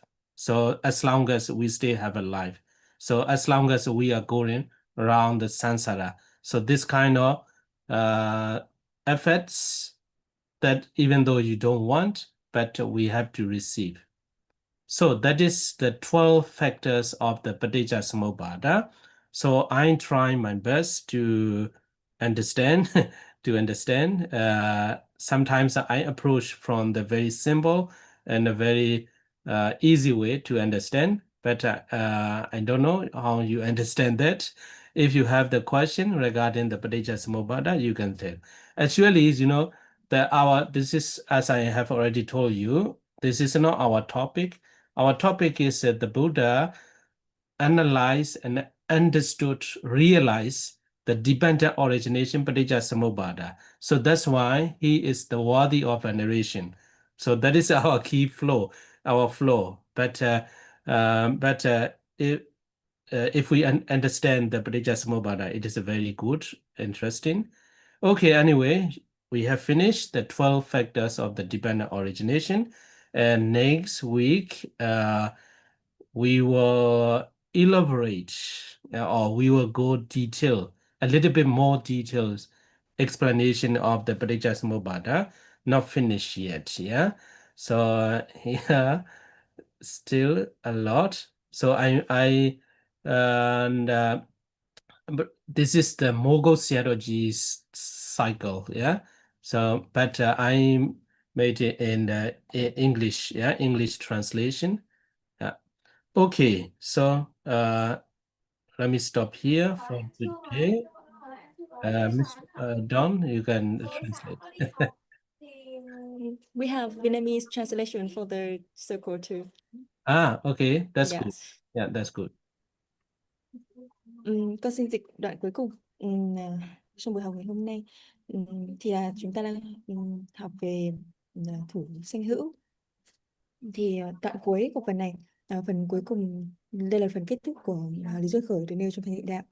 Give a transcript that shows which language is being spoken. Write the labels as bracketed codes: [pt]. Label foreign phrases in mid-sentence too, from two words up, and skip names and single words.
[en] So as long as we still have a life, so as long as we are going around the samsara, so this kind of efforts that even though you don't want, but we have to receive. So that is the 12 factors of the paticca-samuppāda. So I'm trying my best to understand, sometimes I approach from the very simple and a very easy way to understand, but I don't know how you understand that. If you have the question regarding the paticca-samuppāda, you can tell. Actually, this is, as I have already told you, this is not our topic. Our topic is the Buddha analyzed and understood, realized the dependent origination paticca-samuppāda. So that's why he is the worthy of veneration. So that is our key flow, our flow. But if we understand the paticca-samuppāda, it is a very good, interesting. Okay, anyway, we have finished the 12 factors of the dependent origination. And next week, we will elaborate or we will go a little bit more details explanation of the paticca-samuppāda. Not finished yet, yeah. So here still a lot. So but this is the Mogul theology's cycle, yeah. So, but I made it in the English, yeah, English translation. Yeah. Okay, so let me stop here for today. Miss Don, you can translate. We have Vietnamese translation for the circle too. Okay, that's good. Yes. Yeah, that's good. [vi] Con xin dịch đoạn cuối cùng trong buổi học ngày hôm nay. Thì là chúng ta đang học về thủ sanh hữu. Thì đoạn cuối của phần này, phần cuối cùng, đây là phần kết thúc của lý duyên khởi được nêu trong thành nghị đạo.